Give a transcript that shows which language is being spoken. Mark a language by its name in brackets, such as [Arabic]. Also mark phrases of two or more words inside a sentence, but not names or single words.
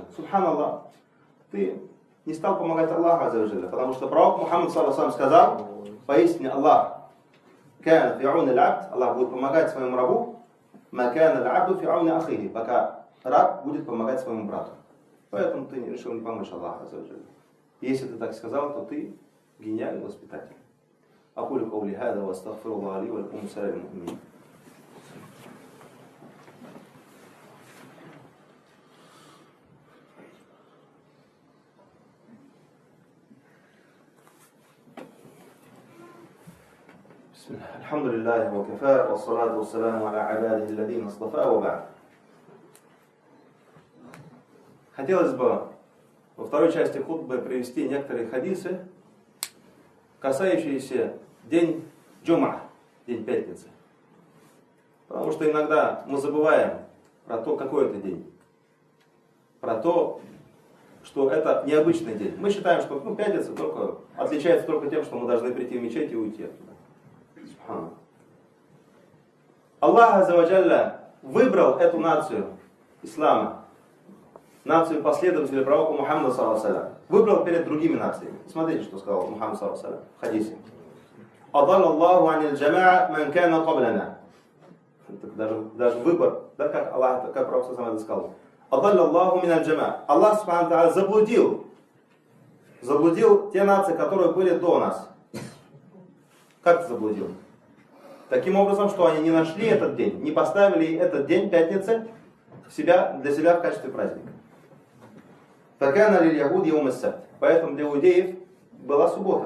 [Russian] Субханаллах, ты не стал помогать Аллаху Аззаваджалля, потому что пророк Мухаммад ﷺ сказал, поистине Аллах, Аллах будет помогать своему рабу, пока раб будет помогать своему брату. Поэтому ты решил не помочь Аллаху Аззаваджалля. Если ты так сказал, то ты гениальный воспитатель. [Arabic] أقول قولي هذا وأستغفر الله لي ولكم سائر المؤمنين. بسم الله الحمد لله وكفى والصلاة والسلام على عباده الذين اصطفى وبعد. [Russian] Хотелось бы во второй части хутбы привести некоторые хадисы, касающиеся день джума, день пятницы. Потому что иногда мы забываем про то, какой это день. Про то, что это необычный день. Мы считаем, что пятница отличается только тем, что мы должны прийти в мечеть и уйти оттуда. Аллах Аззаваджалля выбрал эту нацию ислама, нацию последователей пророка Мухаммада ﷺ, выбрал перед другими нациями. Смотрите, что сказал Мухаммад ﷺ в хадисе. [Arabic] أضل الله عن الجماعة من كان قبلنا [Russian] даже выбор, да, как Аллах, как Пророк сам это сказал. [Arabic] أضل الله من الجماعة. [Russian] Аллах [Arabic] سبحانه تعالى [Russian] заблудил те нации, которые были до нас. Как заблудил? Таким образом, что они не нашли этот день, не поставили этот день, пятницы, для себя в качестве праздника. Поэтому для иудеев была суббота.